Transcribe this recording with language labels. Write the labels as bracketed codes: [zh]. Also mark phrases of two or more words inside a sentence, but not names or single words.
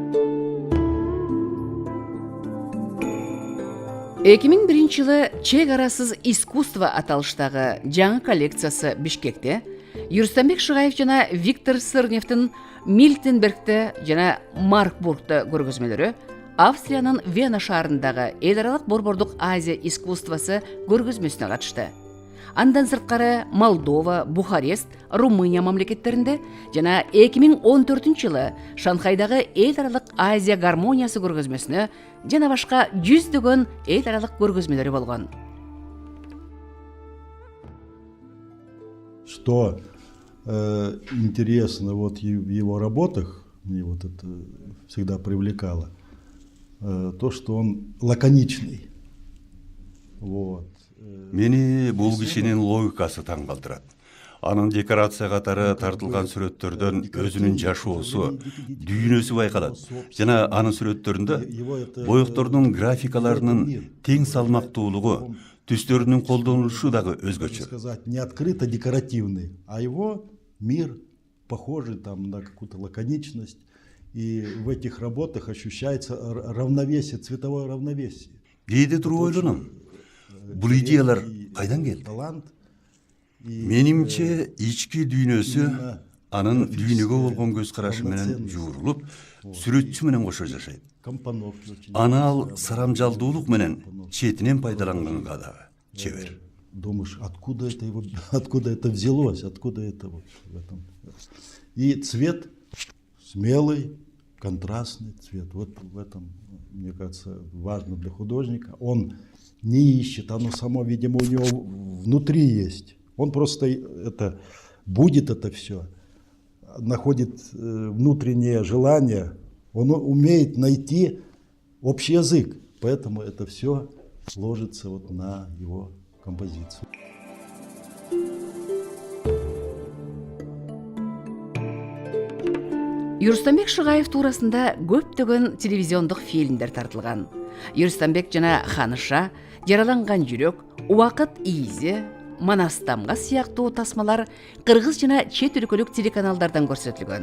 [ky] 2001 жылы чек арасыз искусство аталыштагы жаңы коллекциясы Бишкекте Юрустамбек Шыгаев жана Виктор Сырневдин Мильтенбергте жана Маркбургте көргөзмөлөрү Австриянын Вена шаарындагы эл аралык борбордук Азия искусствосы көргөзмөсүнө катышты. Андан сырткары Молдова, Бухарест, Румыния мамлекеттеринде жана 2014 жылы Шанхайдагы эл аралык Азия гармониясы көргөзмөсүнө жана башка жүздөгөн эл аралык көргөзмөлөрү болгон. [ru] Что интересно вот в его работах, мне вот это всегда привлекало, то, что он лаконичный. Вот. [ky] Мени бул кишинин логикасы таң калтырат. Анын декорация катары тартылган сүрөттөрдөн өзүнүн жашоосу, дүйнөсү байкалат. Жана анын сүрөттөрүндө боектордун графикаларынын тең салмактуулугу, түстөрүнүн колдонулушу дагы өзгөчө. [ru] Сказать, не открыто декоративный, а его мир похожий там на какую-то лаконичность. И в этих работах ощущается равновесие, цветовое равновесие. [ky] Кейде туруп ойлоном. Бул идеялар кайдан келди? Менимче ички дүйнөсү анын дүйнөгө болгон көз карашы менен жуурулуп, сүрөтчү менен кошо жашайт. Аны ал сарамжалдуулук менен четинен пайдаланганга дагы чебер. [ru] Думаешь, откуда это взялось, откуда это вот в этом. И цвет смелый, контрастный цвет. Вот в этом, мне кажется, важно для художника. Он не ищет, оно само, видимо, у него внутри есть. Он просто будет это все, находит внутреннее желание, он умеет найти общий язык, поэтому это все ложится вот на его композицию. [ky] Юрустамбек Шыгаев туурасында көптөгөн телевизиондук фильмдер тартылган. Юрустамбек жана Ханыша, Жараланган жүрөк, Убакыт ийизи, Манастамга сыяктуу тасмалар кыргыз жана чет өлкөлүк телеканалдардан көрсөтүлгөн.